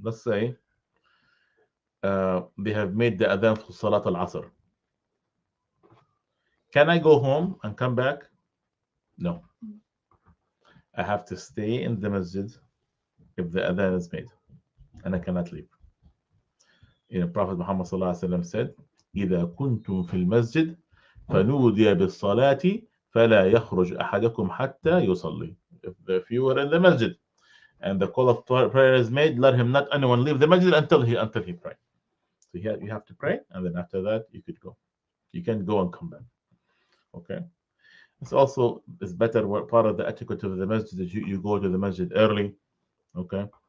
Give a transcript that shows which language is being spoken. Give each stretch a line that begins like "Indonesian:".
English: Let's say they have made the adhan for Salat al-Asr. Can I go home and come back? No. I have to stay in the masjid if the adhan is made, and I cannot leave. Prophet Muhammad said,
Arabic: إذا كنتم في المسجد فنودي بالصلاة فلا يخرج أحدكم حتى يصلي.
English: If you were in the masjid and the call of prayer is made, let him not anyone leave the masjid until he pray. So you have to pray, and then after that you could go. You can go and come back. Okay. It's better. Part of the etiquette of the masjid is you go to the masjid early. Okay.